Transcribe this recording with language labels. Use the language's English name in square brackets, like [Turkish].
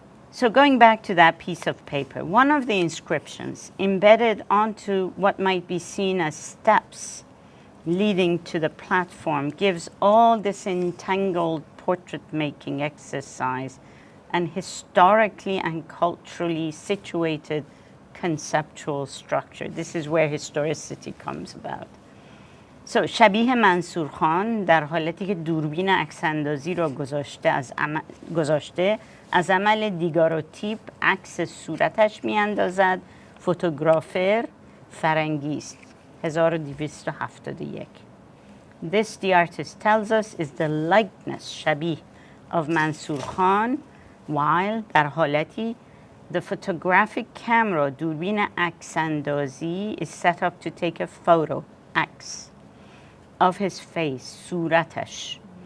[English] So going back to that piece of paper, one of the inscriptions embedded onto what might be seen as steps leading to the platform gives all this entangled portrait-making exercise an historically and culturally situated conceptual structure. This is where historicity comes about. [Persian] So شبیه منصور خان در حالتی که دوربین عکس‌اندازی را گذاشته از عمل دیگاروتیپ عکس صورتش میاندازد فوتوگرافر فرنگی است 1271. [English] This, the artist tells us, is the likeness شبیه of Mansur Khan, while در حالتی the photographic camera دوربین عکس‌اندازی is set up to take a photo, X, of his face, صورتش.